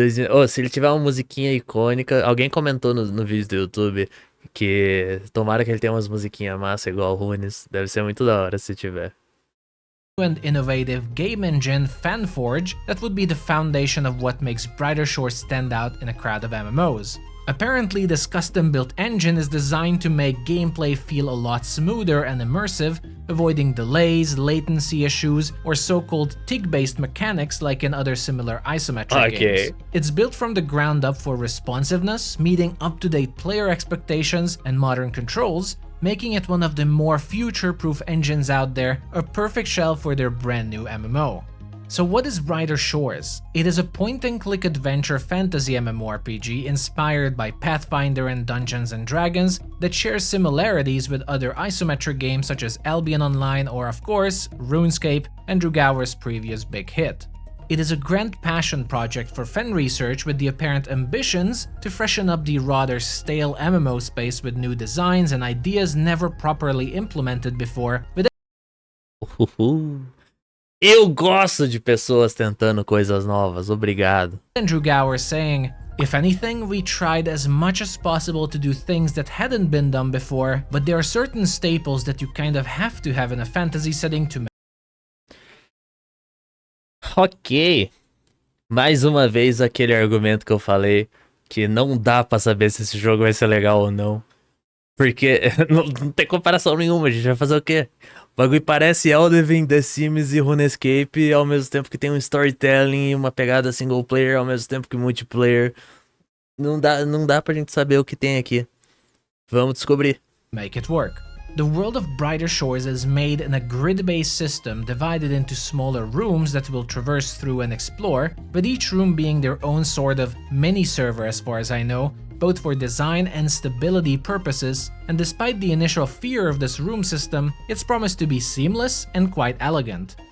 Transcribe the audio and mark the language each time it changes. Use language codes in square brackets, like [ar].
[pt] Oh, se ele tiver uma musiquinha icônica, alguém comentou no vídeo do YouTube que tomara que ele tenha umas musiquinhas massa igual Runes. Deve ser muito da hora se tiver. [en] And innovative game engine FanForge that would be the foundation of what makes Brighter Shores stand out in a crowd of MMOs. Apparently, this custom-built engine is designed to make gameplay feel a lot smoother and immersive, avoiding delays, latency issues, or so-called tick-based mechanics like in other similar isometric games. It's built from the ground up for responsiveness, meeting up-to-date player expectations and modern controls, making it one of the more future-proof engines out there, a perfect shell for their brand new MMO. So what is Brighter Shores? It is a point-and-click adventure fantasy MMORPG inspired by Pathfinder and Dungeons & Dragons that shares similarities with other isometric games such as Albion Online or, of course, Runescape, Andrew Gower's previous big hit. It is a grand passion project for Fan Research with the apparent ambitions to freshen up the rather stale MMO space with new designs and ideas never properly implemented before, with [pt] Eu gosto de pessoas tentando coisas novas, obrigado. [en] Andrew Gower saying, "If anything, we tried as much as possible to do things that hadn't been done before, but there are certain staples that you kind of have to have in a fantasy setting to." Ok. [pt] Mais uma vez aquele argumento que eu falei, que não dá pra saber se esse jogo vai ser legal ou não. Porque não tem comparação nenhuma, a gente vai fazer o quê? O bagulho parece Elden, The Sims e Runescape ao mesmo tempo que tem um storytelling e uma pegada single player ao mesmo tempo que multiplayer. Não dá pra gente saber o que tem aqui. Vamos descobrir. [en] Make it work. The world of Brighter Shores is made in a grid-based system divided into smaller rooms that we'll traverse through and explore, with each room being their own sort of mini-server as far as I know, both for design and stability purposes, and despite the initial fear of this room system, it's promised to be seamless and quite elegant.